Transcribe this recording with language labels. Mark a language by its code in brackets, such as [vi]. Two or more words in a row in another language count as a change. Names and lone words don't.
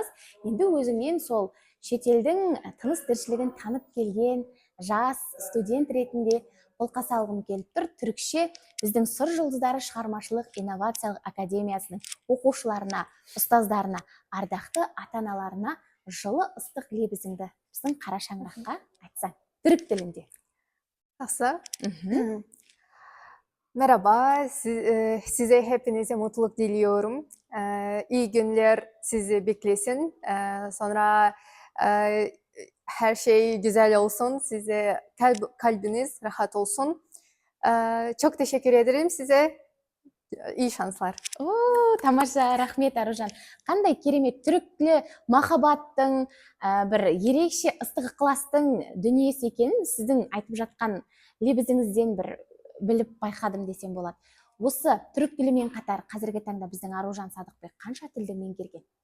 [kk] Енді өзіңнен сол шетелдің тыныс тіршілігін танып келген жас студент ретінде қолқа салғым келіп тұр. Түрікше біздің Сыр жұлдыздары шығармашылық инновациялық академиясының оқушыларына, ұстаздарына, ардақты ата-аналарына жылы ыстық лебізіңді біздің қара шаңыраққа айтсаң, түрік тілінде. Жақсы. [tr] Merhaba, size hepinize mutluluk diliyorum. İyi günler sizi beklesin. Sonra her şey güzel olsun. Size kalbiniz rahat olsun. Çok teşekkür ederim size. İyi şanslar. [kk] Тамаша, рахмет, Аружан. Қандай керемет түрік махаббаттың, бір ерекше ыстық ықыластың дүниесі екенін сіздің айтып жатқан лебізіңізден бір біліп байқадым десем болады. Осы түрік тілімен қатар қазіргі таңда біздің Аружан Садықбек қанша тілді меңгерген?